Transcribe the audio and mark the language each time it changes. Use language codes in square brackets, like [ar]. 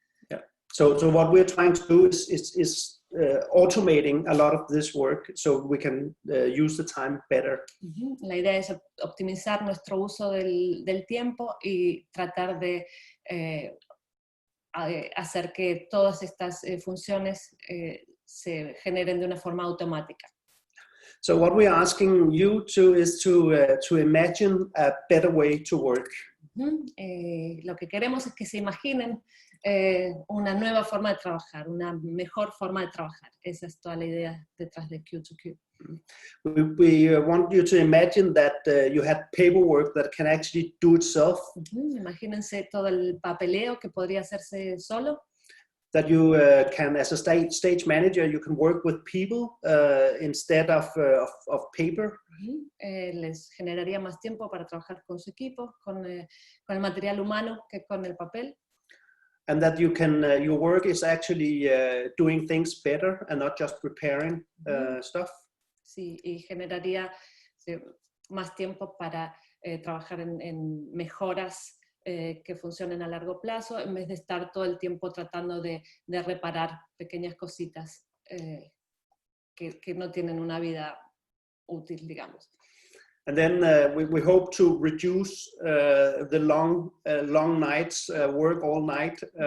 [en] Yeah. So what we're trying to do is automating a lot of this work so we can use the time better. [es] La idea es optimizar nuestro uso del tiempo y tratar de hacer que todas estas funciones se generen de una forma automática. [en] So what we're asking you to is to imagine a better way to work. [es] Lo que queremos es que se imaginen una nueva forma de trabajar, una mejor forma de trabajar. Esa es toda la idea detrás de Q2Q. [en] We want you to imagine that you had paperwork that can actually do itself. [es] Imagínense todo el papeleo que podría hacerse solo. [en] That you can, as a stage manager, you can work with people instead of paper. [es] Les generaría más tiempo para trabajar con su equipo, con el material humano que con el papel. [en] And that you can, your work is actually doing things better and not just preparing stuff. [es] Sí, y generaría más tiempo para trabajar en mejoras que funcionen a largo plazo, en vez de estar todo el tiempo tratando de reparar pequeñas cositas que no tienen una vida útil, digamos. [en] And then we hope to reduce the long nights, work all night.